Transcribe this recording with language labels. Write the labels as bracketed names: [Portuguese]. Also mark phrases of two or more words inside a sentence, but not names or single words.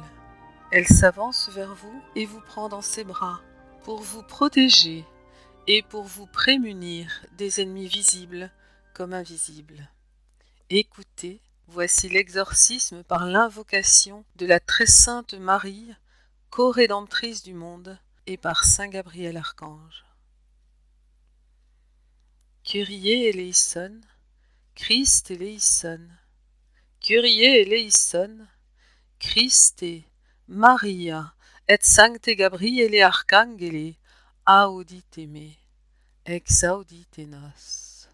[French] Elle s'avance vers vous et vous prend dans ses bras pour vous protéger et pour vous prémunir des ennemis visibles comme invisibles. Écoutez, voici l'exorcisme par l'invocation de la très sainte Marie, co-rédemptrice du monde, et par Saint Gabriel Archange. [Greek] Kyrie eleison, Christ eleison, Kyrie eleison, [Latin] Christe, Maria, et Sancte Gabriele Arcangele, audite me, exaudite nos.